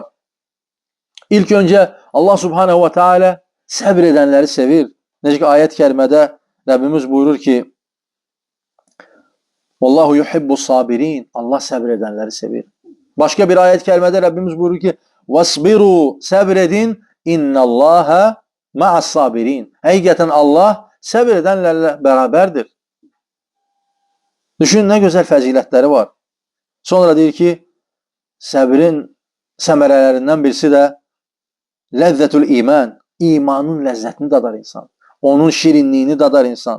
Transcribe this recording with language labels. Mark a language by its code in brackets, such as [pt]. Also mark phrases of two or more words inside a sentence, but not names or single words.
[az] İlk öncə Allah [ar] سبحانه وتعالى [az] səbr edənləri sevir. Necə ki, ayət kərimədə Rəbbimiz buyurur ki, [ar] والله يحب الصابرين. [az] Allah səbr edənləri sevir. Başqa bir ayət kərimədə Rəbbimiz buyurur ki, Vasbiru, səbr edin, [ar] إن الله مع الصابرين. [az] Həqiqətən Allah səbr edənlərlə bərabərdir. Düşün, nə gözəl fəzilətləri var. Sonra deyir ki, səbrin səmərələrindən birisi də [ar] لذة الإيمان. [az] İmanın ləzzətini dadar insan. Onun şirinliyini dadar insan.